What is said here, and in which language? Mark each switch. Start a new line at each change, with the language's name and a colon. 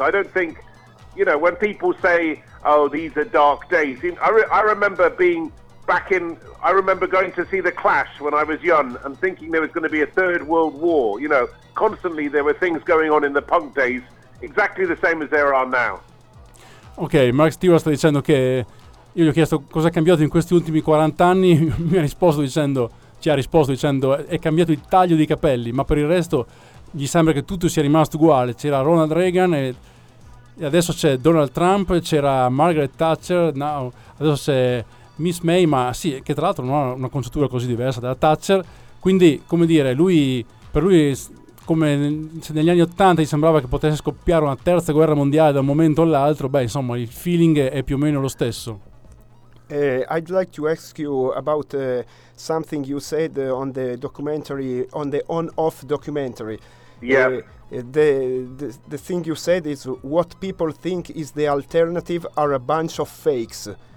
English: I don't think, you know, when people say, oh, these are dark days, I remember going to see The Clash when I was young and thinking there was going to be a third world war. You know, constantly there were things going on in the punk days exactly the same as there are now.
Italian: Okay, Mark Stewart sta dicendo che io gli ho chiesto cosa è cambiato in questi ultimi 40 anni, ci ha risposto dicendo è cambiato il taglio dei capelli, ma per il resto gli sembra che tutto sia rimasto uguale. C'era Ronald Reagan e adesso c'è Donald Trump, c'era Margaret Thatcher, now, adesso c'è Miss May, ma sì, che tra l'altro non ha una conciatura così diversa dalla Thatcher. Quindi, come dire, per lui come se negli anni 80 gli sembrava che potesse scoppiare una terza guerra mondiale da un momento all'altro, beh, insomma, il feeling è più o meno lo stesso.
English: I'd like to ask you about something you said on the documentary, on the on-off documentary. Yeah. The thing you said is what people think is the alternative are a bunch of fakes.